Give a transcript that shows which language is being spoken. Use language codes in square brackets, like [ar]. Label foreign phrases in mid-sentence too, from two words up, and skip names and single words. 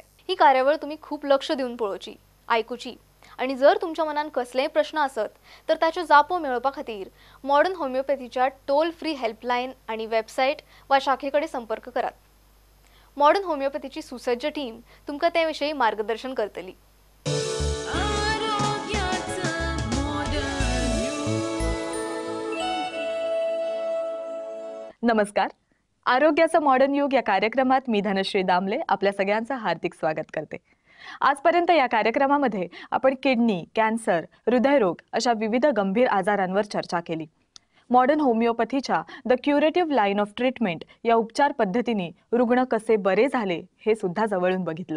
[kok] ही कार्यावळ तुमी खूब लक्ष दिवन पळोवची, आयकुची आनी जर तुमच्या मनान कसलेय प्रश्न आसत तर ताच्यो जापो मेळोवपा खातीर मॉडर्न होमिओपॅथीच्या [en] toll free [kok] हेल्पलायन आनी वेबसायट वा शाखेकडेन संपर्क करात. मॉडर्न होमिओपॅथीची सुसज्ज टीम तुमकां ते विशयी मार्गदर्शन करतली. [mr] नमस्कार. आरोग्याचं मॉडर्न युग या कार्यक्रमात मी धनश्री दामले आपल्या सगळ्यांचं हार्दिक स्वागत करते. आजपर्यंत या कार्यक्रमामध्ये आपण किडनी, कॅन्सर, हृदयरोग अशा विविध गंभीर आजारांवर चर्चा केली. मॉडर्न होमिओपॅथीच्या [en] the curative line of treatment [mr] या उपचार पद्धतीने रुग्ण कसे बरे झाले हे सुद्धा जवळून बघितलं.